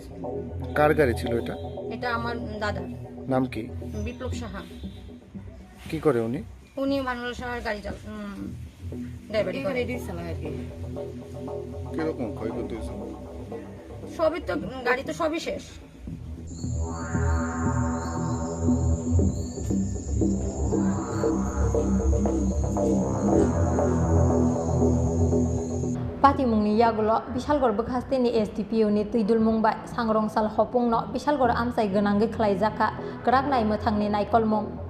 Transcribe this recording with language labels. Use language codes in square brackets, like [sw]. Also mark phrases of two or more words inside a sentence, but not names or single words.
[bn] কার গাড়ি ছিল এটা আমার দাদা নাম কি বিপ্লব সাহা কি করে উনি মানুলাল সাহার গাড়ি ড্রাইভারি করে কিরকম ক্ষয়ক্ষতি হয়েছে সবই তো গাড়ি তো সবই শেষ [trp] Pati mungni yagulo Bisalgor bekhaste ni SDPO ni tuidul mungbai sangrong sal hopung no Bisalgor amsai genang khlaijaka krak nai mothang ni naikol mung